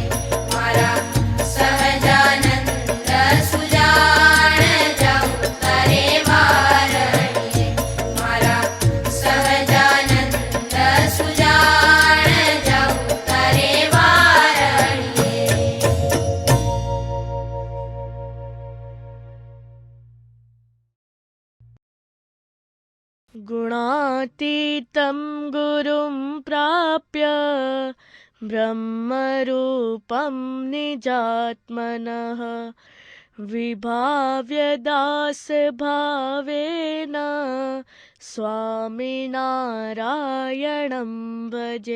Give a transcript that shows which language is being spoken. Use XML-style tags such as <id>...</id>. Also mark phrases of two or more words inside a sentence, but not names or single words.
<gu>મારા સહજાનંદ સુજાણ જાઉં તારે વારણીએ. મારા સહજાનંદ સુજાણ જાઉં તારે વારણીએ.</gu> <sa>गुणातीतं गुरुं प्राप्य ब्रह्मरूपं निजात्मनः विभाव्य दासभावेन स्वामिनारायणं भजे।</sa>